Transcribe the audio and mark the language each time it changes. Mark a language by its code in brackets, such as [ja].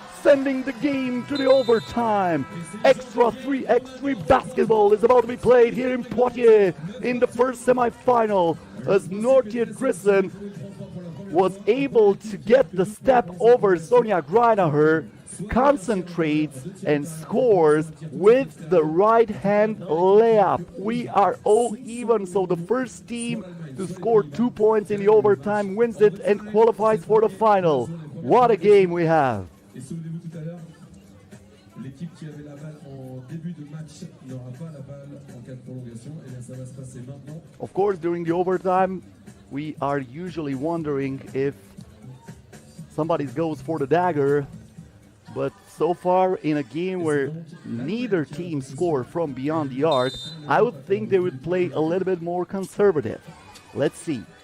[en] Sending the game to the overtime. Extra 3x3 basketball is about to be played here in Poitiers in the first semi-final as Noortje Drissen was able to get the step over Sonia Greinacher, concentrates and scores with the right hand layup. We are all even, so the first team to score 2 points in the overtime wins it and qualifies for the final. What a game we have. [fr] Et souvenez-vous tout à l'heure, l'équipe qui avait la balle en début de match n'aura pas la balle en cas de prolongation. Et bien ça va se passer maintenant. [en] Of course, during the overtime, we are usually wondering if somebody goes for the dagger. But so far, in a game where neither team scored from beyond the arc, I would think they would play a little bit more conservative. Let's see.